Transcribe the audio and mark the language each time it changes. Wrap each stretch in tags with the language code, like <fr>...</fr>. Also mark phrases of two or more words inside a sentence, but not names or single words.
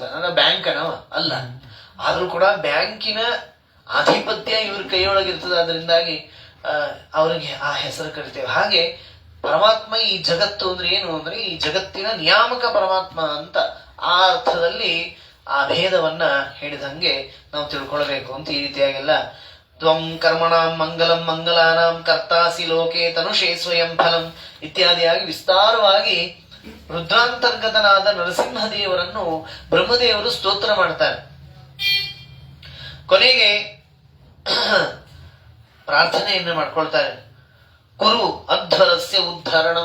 <kn>ನನ್ನ ಬ್ಯಾಂಕ್ ಅನವ ಅಲ್ಲ, ಆದ್ರೂ ಕೂಡ ಬ್ಯಾಂಕಿನ ಆಧಿಪತ್ಯ ಇವ್ರ ಕೈಯೊಳಗಿರ್ತದೆ. ಅದರಿಂದಾಗಿ ಅವ್ರಿಗೆ ಆ ಹೆಸರು ಕರಿತೇವೆ. ಹಾಗೆ ಪರಮಾತ್ಮ ಈ ಜಗತ್ತು ಅಂದ್ರೆ ಏನು ಅಂದ್ರೆ ಈ ಜಗತ್ತಿನ ನಿಯಾಮಕ ಪರಮಾತ್ಮ ಅಂತ ಆ ಅರ್ಥದಲ್ಲಿ ಆ ಭೇದವನ್ನ ಹೇಳಿದಂಗೆ ನಾವು ತಿಳ್ಕೊಳ್ಬೇಕು ಅಂತ. ಈ ರೀತಿಯಾಗೆಲ್ಲ</kn> <sa>ತ್ವಂ ಕರ್ಮಣಾಂ ಮಂಗಲಂ ಮಂಗಲಾನಾಂ ಕರ್ತಾಸಿ ಲೋಕೆ ತನುಷೇ ಸ್ವಯಂ ಫಲಂ</sa> <kn>ಇತ್ಯಾದಿಯಾಗಿ ವಿಸ್ತಾರವಾಗಿ ರುದ್ರಾಂತರ್ಗತನಾದ ನರಸಿಂಹದೇವರನ್ನು ಬ್ರಹ್ಮದೇವರು ಸ್ತೋತ್ರ ಮಾಡ್ತಾರೆ. ಕೊನೆಗೆ ಪ್ರಾರ್ಥನೆಯನ್ನು ಮಾಡ್ಕೊಳ್ತಾರೆ.</kn> <sa>ಕುರು ಅಧ್ವರಸ್ಯ ಉದ್ಧರಣಂ.</sa>